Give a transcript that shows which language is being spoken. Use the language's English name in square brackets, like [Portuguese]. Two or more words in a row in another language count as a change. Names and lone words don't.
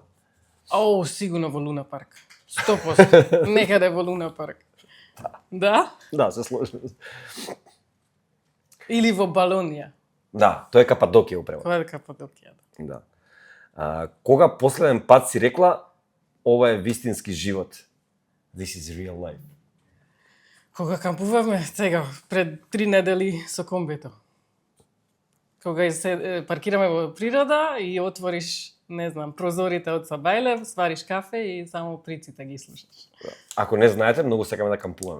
[Macedonian] Сигурно во Луна парк. 100%. Некаде во Луна парк. Да? Да, се сложи. Или во Балонија. Да, тоа е Кападокија управо. Тоа е Кападокија. Да. Кога последен пат си рекла ова е вистински живот? [English] This is real life. [Macedonian] Кога кампувавме сега пред 3 недели со комбето. Кога се паркираме во природа и отвориш, не знам, прозорите од Сабајлев, свариш кафе и само приците ги слушаш. Ако не знаете, многу сакаме да кампуваме.